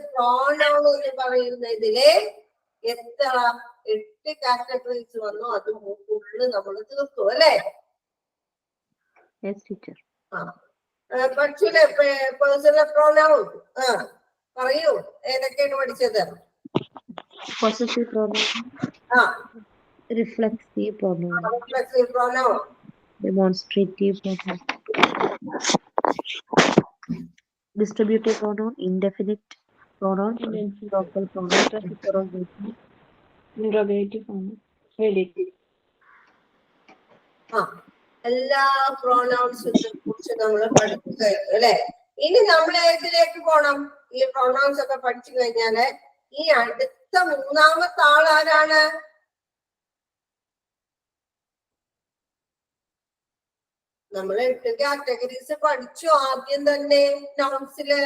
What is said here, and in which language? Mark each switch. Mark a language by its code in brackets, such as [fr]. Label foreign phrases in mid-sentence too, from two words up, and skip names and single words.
[ml] പ്രോനൗൺ എന്ന് പറയുന്നതിലെ എത്ര 8 കാറ്റഗറീസ് വന്നു. അത് ഫുള്ള് നമ്മൾ തീർത്തു അല്ലേ? പഠിച്ചില്ലേ [en] personal pronoun? [ml] പറയൂ, ഏതൊക്കെയാണ് പഠിച്ചത്? [en] Possessive pronoun, reflexive pronoun, reflexive pronoun, demonstrative pronoun, distributive pronoun, indefinite pronoun, local pronoun, interrogative pronoun, relative. [ml] എല്ലാ പ്രോനൗൺസിനെ കുറിച്ച് നമ്മൾ പഠിച്ചു കഴിഞ്ഞു അല്ലെ? ഇനി നമ്മൾ ഏതിലേക്ക് പോണം? ഈ പ്രോനൗൺസ് ഒക്കെ പഠിച്ചു കഴിഞ്ഞാല് ഈ അടുത്ത മൂന്നാമത്തെ ആൾ ആരാണ്? നമ്മൾ 8 കാറ്റഗറീസ് പഠിച്ചു ആദ്യം തന്നെ നൗൺസില്.